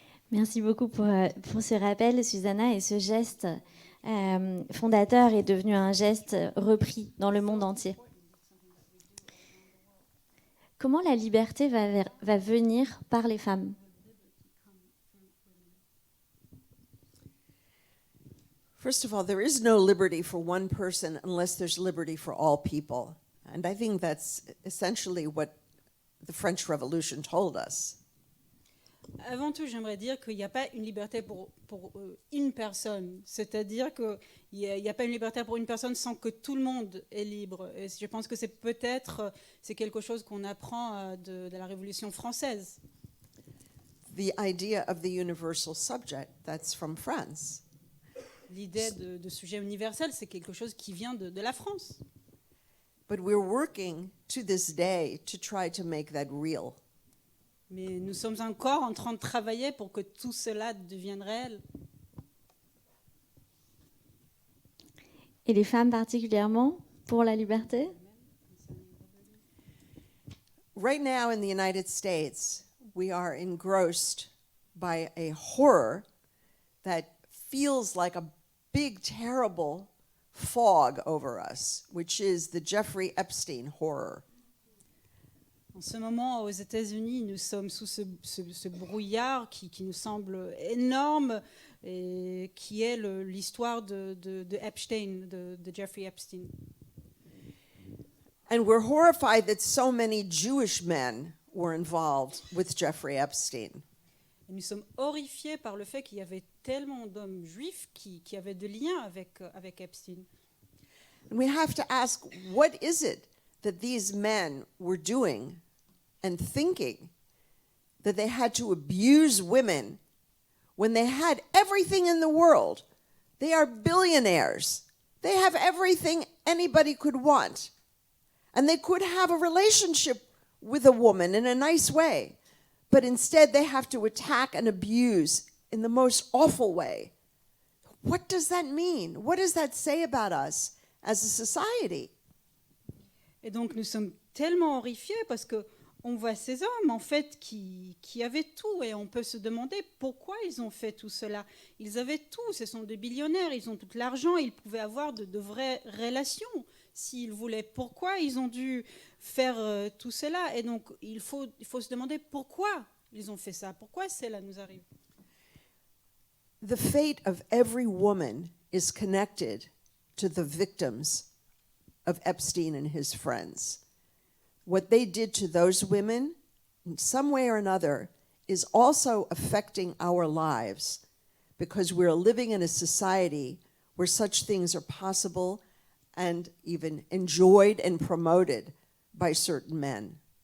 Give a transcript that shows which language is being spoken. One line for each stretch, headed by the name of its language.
French: Merci beaucoup pour ce rappel, Susanna, et ce geste fondateur est devenu un geste repris dans le monde entier. Comment la liberté va venir par les femmes?
English: First of all, there is no liberty for one person unless there's liberty for all people. And I think that's essentially what the French Revolution told us.
French: Avant tout, j'aimerais dire qu'il n'y a pas une liberté pour une personne. C'est-à-dire qu'il n'y a pas une liberté pour une personne sans que tout le monde est libre. Et je pense que c'est quelque chose qu'on apprend de la Révolution française.
English: The idea of the universal subject, that's from France.
French: L'idée de sujet universel, c'est quelque chose qui vient de la France.
English: But we're working to this day to try to make that real.
French: Mais nous sommes encore en train de travailler pour que tout cela devienne réel. Et les femmes particulièrement pour la liberté?
English: Right now in the United States, we are engrossed by a horror that feels like a big, terrible fog over us, which is the Jeffrey Epstein horror.
French: En ce moment, aux États-Unis, nous sommes sous ce brouillard qui nous semble énorme et qui est l'histoire de Epstein, de Jeffrey Epstein.
English: And we're horrified that so many Jewish men were involved with Jeffrey Epstein.
French: Et nous sommes horrifiés par le fait qu'il y avait tellement d'hommes juifs qui avaient des liens avec Epstein.
English: And we have to ask, what is it that these men were doing and thinking that they had to abuse women when they had everything in the world? They are billionaires. They have everything anybody could want. And they could have a relationship with a woman in a nice way. But instead they have to attack and abuse in the most awful way. What does that mean? What does that say about us as a society?
French: Et donc nous sommes tellement horrifiés parce que on voit ces hommes en fait qui avaient tout et on peut se demander pourquoi ils ont fait tout cela. Ils avaient tout, ce sont des billionnaires, ils ont tout l'argent, ils pouvaient avoir de vraies relations s'ils voulaient. Pourquoi ils ont dû faire tout cela? Et donc il faut se demander pourquoi ils ont fait ça, pourquoi cela nous arrive.
English: The fate of every woman is connected to the victims of Epstein and his friends. What they did to those women, in some way or another, is also affecting our lives because we're living in a society where such things are possible and even enjoyed and promoted by certain men.